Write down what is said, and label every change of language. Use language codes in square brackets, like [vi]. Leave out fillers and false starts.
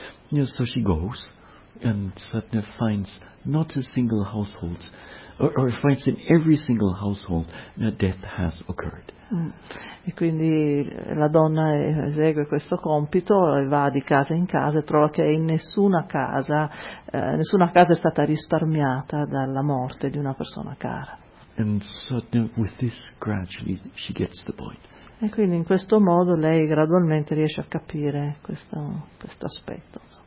[en] And so she goes and Satna finds not a single household, or finds in every single household that death has occurred. [it] E quindi la donna esegue questo compito e va di casa in casa e trova che in nessuna casa è stata risparmiata dalla morte di una persona cara. [en] And Satna, with this, gradually she gets the point. [it] E quindi in questo modo lei gradualmente riesce a capire questo aspetto.